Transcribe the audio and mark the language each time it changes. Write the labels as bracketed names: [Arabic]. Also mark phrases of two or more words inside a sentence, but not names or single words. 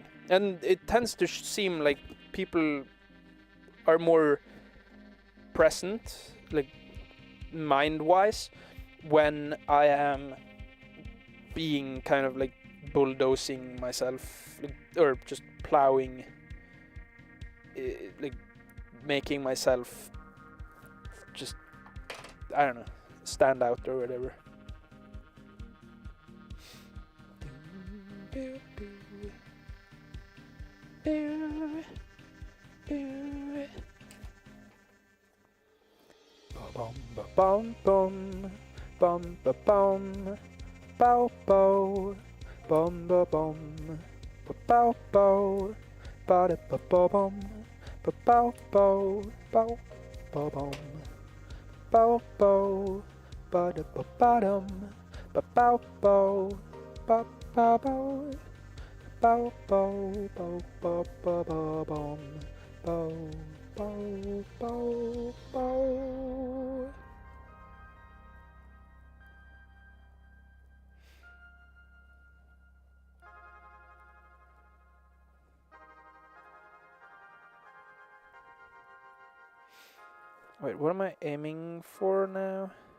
[English] And it tends to seem like people are more present, like mind-wise, when I am being kind of like bulldozing myself, like, or just plowing, like making myself just, I don't know, stand out or whatever. Bum ba bum bum bum ba bum bow bow bum ba bum ba bow bow ba da ba ba bum ba bow bow bow ba bum bow bow ba da ba ba dum ba bow bow ba ba bow bow bow bow ba ba ba bum bow bow bow bow. Wait, what am I aiming for now?